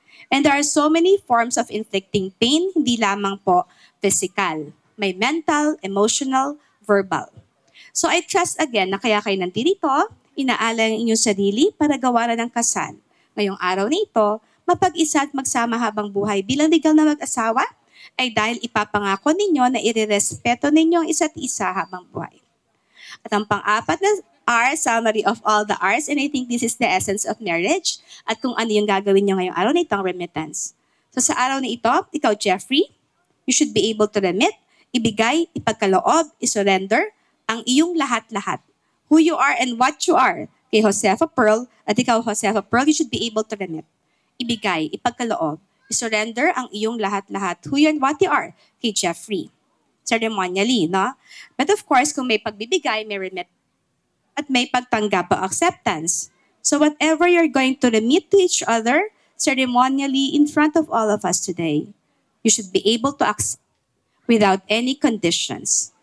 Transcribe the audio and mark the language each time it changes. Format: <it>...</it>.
<en>And there are so many forms of inflicting pain,</en> <tl>hindi lamang po physical. May mental, emotional, verbal.</tl> <en>So I trust again</en> <tl>na kaya kayo nandito, inaalay ang inyong sarili para gawaran ng kasal. Ngayong araw na ito, mapag-isa at magsama habang buhay bilang legal na mag-asawa ay dahil ipapangako ninyo na irerespeto ninyo ang isa't isa habang buhay. At ang pang-4 na R,</tl> <en>summary of all the R's, and I think this is the essence of marriage</en> <tl>at kung ano yung gagawin nyo ngayong araw na ito, ang remittance. So sa araw na ito, ikaw Jeffrey,</tl> <en>you should be able to remit</en> <tl>ibigay, ipagkaloob, isurrender ang iyong lahat-lahat.</tl> <en>Who you are and what you are kay Josefa Pearl, at ikaw, Josefa Pearl, you should be able to remit.</en> <tl>Ibigay, ipagkaloob, isurrender ang iyong lahat-lahat.</tl> <en>Who you and what you are kay Jeffrey. Ceremonially, no? But of course,</en> <tl>kung may pagbibigay, may remit, at may pagtanggap o acceptance.</tl> <en>So whatever you're going to remit to each other, ceremonially in front of all of us today, you should be able to accept without any conditions.</en>